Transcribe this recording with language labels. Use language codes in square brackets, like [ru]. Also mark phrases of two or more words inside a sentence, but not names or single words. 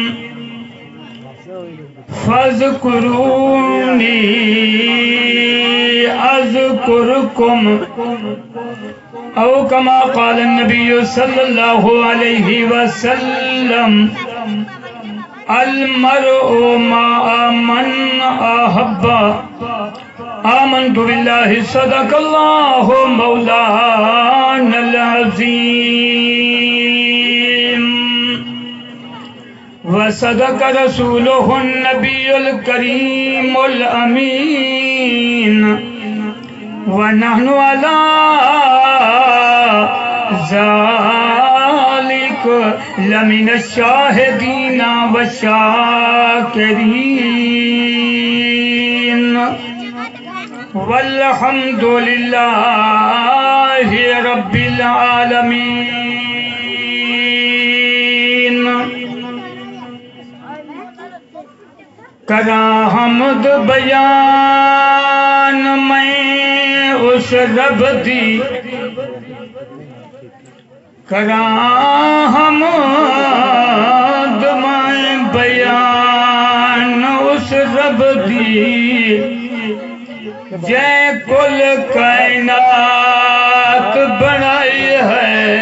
[ar] فاذكروني أذكركم أو كما قال نبي صلى الله عليه وسلم المرء مع من أحب آمنت بالله صدق الله مولانا العظيم وصدق رسوله النبي الكريم الأمين ونحن على ذلك لمن الشاهدين والشاكرين والحمد لله رب العالمين. [pa] کرا حمد بیان میں اس رب دی، کرا حمد میں بیان اس رب دی جے کل کائنات بنائی ہے.